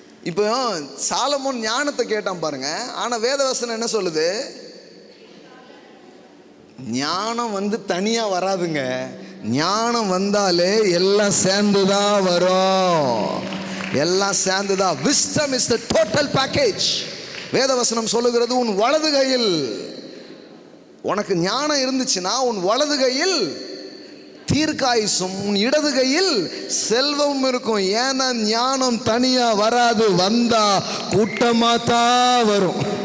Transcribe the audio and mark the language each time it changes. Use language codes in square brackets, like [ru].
[ta] இப்போ சாலமோன் ஞானத்தை கேட்டான் பாருங்க. ஆனால் வேதவசனம் என்ன சொல்லுது? ஞானம் வந்து தனியா வராதுங்க. ஞானம் வந்தாலே எல்லாம் சேர்ந்துதான் வரும். எல்லாம் சேர்ந்துதான். [en] Wisdom is the total package. [ta] வேதவசனம் சொல்லுகிறது, உன் வலது கையில் உனக்கு ஞானம் இருந்துச்சுன்னா உன் வலது கையில் தீர்க்காயுசும், உன் இடது கையில் செல்வம் இருக்கும். ஏன்னா ஞானம் தனியா வராது, வந்தா கூட்டமா தான் வரும்.